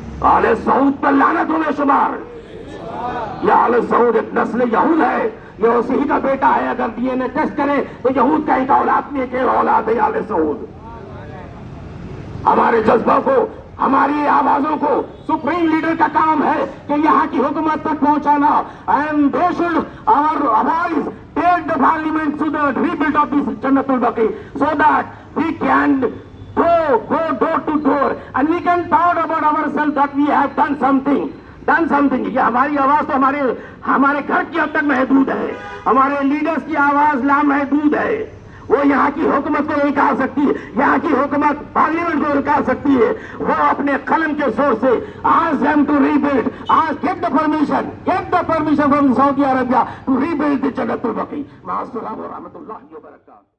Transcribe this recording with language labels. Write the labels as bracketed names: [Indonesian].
[Urdu] آل سعود پر لعنتوں میں شمار. یہ آل سعود ایک نسل یہود ہے، یہ اسی ہی کا بیٹا ہے. اگر DNA ٹیسٹ کرے تو یہود کا ہی کا اولاد نہیں کہ اولاد ہے آل سعود. ہمارے جذبہ کو، ہماری آوازوں کو سپریم لیڈر کا کام ہے کہ یہاں کی حکومت تک پہنچانا. [English] And they should our voice take the parliament to the rebuild of this Jannat al-Baqi so that we can go door to door, and we can talk about ourselves that we have done something. [Urdu] یہ ہماری آواز تو ہمارے گھر کی حد تک محدود ہے، ہمارے لیڈرز کی آواز لامحدود ہے. وہ یہاں کی حکومت کو نہیں کہا سکتی، یہاں کی حکومت پارلیمنٹ کو کہا سکتی ہے. وہ اپنے قلم کے زور سے [English] ask them to rebuild, get the permission from Saudi Arabia to rebuild the Jannatul Baqi. [Arabic] مع السلامة ورحمة الله وبركاته.